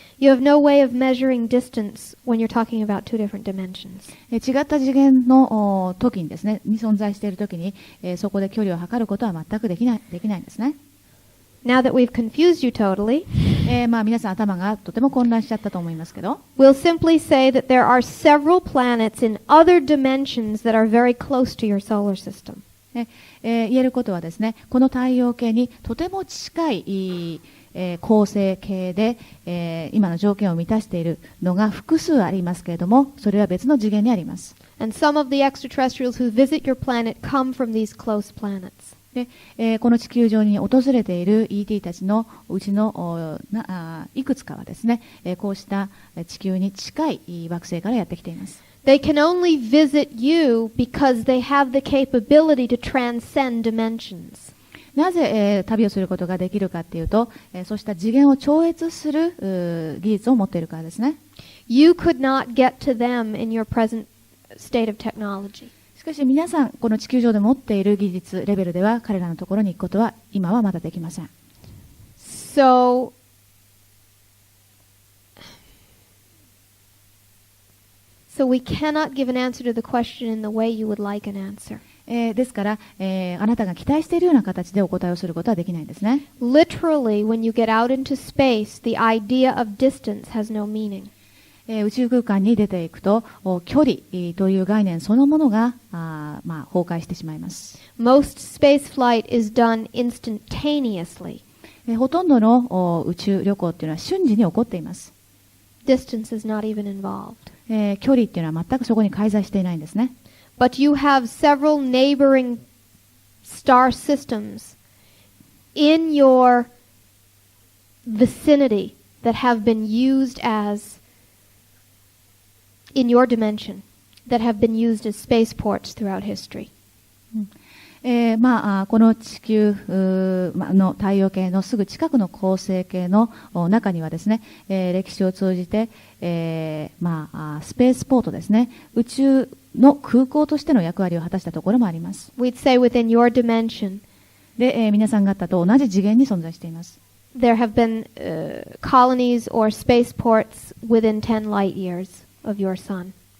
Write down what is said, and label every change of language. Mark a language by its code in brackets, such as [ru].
[en] You have no way of measuring distance when you're talking about two different dimensions. [ja] 違った次元の時にですね、に存在している時に、そこで距離を測ることは全くできないんですね。 [en] Now that we've confused you totally, [ja] 皆さん頭がとても混乱しちゃったと思いますけど、 [en] we'll simply say that there are several planets in other dimensions that are very close to your solar system. [ja] 言えることはですね、この太陽系にとても近い恒星系で、今の条件を満たしているのが複数ありますけれども、それは別の次元にあります。 [en] And some of the extraterrestrials who visit your planet come from these close planets. [ja] で、この地球上に訪れている ET たちのうちのいくつかはですね、こうした地球に近い惑星からやってきています。 [en] They can only visit you because they have the capability to transcend dimensions. [ja] なぜ、旅をすることができるかというと、そうした次元を超越する技術を持っているからですね。 [en] You could not get to them in your present state of technology. [ja] しかし皆さん、この地球上で持っている技術レベルでは彼らのところに行くことは今はまだできません。 [en] So we cannot give an answer to the question in the way you would like an answer. [ja] ですから、あなたが期待しているような形でお答えをすることはできないんですね。 [en] Literally, when you get out into space, the idea of distance has no meaning. [ja] 宇宙空間に出ていくと距離という概念そのものが崩壊してしまいます。 [en] Most space flight is done instantaneously. [ja] ほとんどの宇宙旅行っていうのは瞬時に起こっています。 [en] Distance is not even involved. [ja] 距離っていうのは全くそこに介在していないんですね。 [en] But you have several neighboring star systems in your vicinity that have been used as in your dimension that have been used as spaceports throughout history. [ja] この地球の太陽系のすぐ近くの恒星系の中にはですね、歴史を通じて、スペースポートですね、宇宙の空港としての役割を果たしたところもあります。 [en] We'd say within your dimension, [ja] で、皆さん方と同じ次元に存在しています。 [en] there have been colonies or spaceports within 10 light years of your sun.